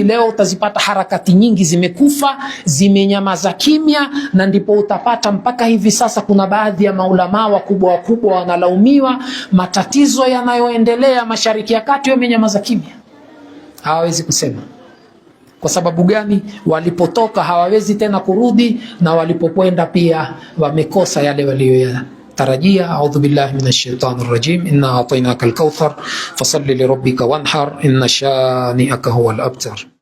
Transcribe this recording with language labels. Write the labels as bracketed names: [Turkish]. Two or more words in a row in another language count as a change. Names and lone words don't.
[Swahili] Leo utazipata harakati nyingi zimekufa, zimenyamaza kimya, na ndipo utapata mpaka hivi sasa kuna baadhi ya maulama wakubwa wanalaumiwa matatizo yanayoendelea Mashariki ya Kati, wamenyamaza kimya, hawawezi kusema. Kwa sababu gani? Walipotoka hawawezi tena kurudi, na walipokwenda pia wamekosa yale waliyotarajia. [Arabic] أعوذ بالله من الشيطان الرجيم. إنا أعطيناك الكوثر فصل لربك وانحر إن شانئك هو الأبتر.